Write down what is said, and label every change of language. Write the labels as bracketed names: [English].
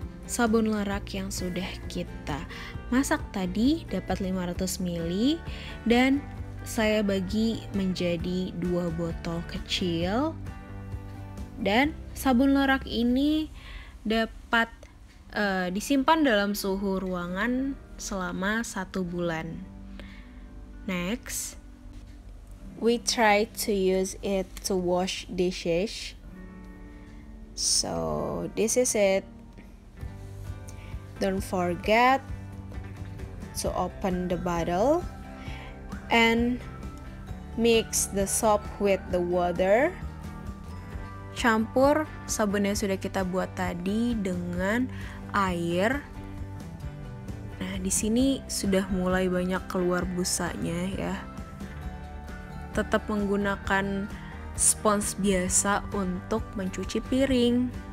[Indonesian] Sabun lerak yang sudah kita masak tadi dapat 500 ml dan saya bagi menjadi 2 botol kecil. Dan sabun lerak ini dapat disimpan dalam suhu ruangan selama 1 bulan. [English] Next, we try to use it to wash dishes. So this is it. Don't forget to open the bottle and mix the soap with the water. [Indonesian] Campur sabun yang sudah kita buat tadi dengan air. Nah, di sini sudah mulai banyak keluar busanya ya. Tetap menggunakan spons biasa untuk mencuci piring.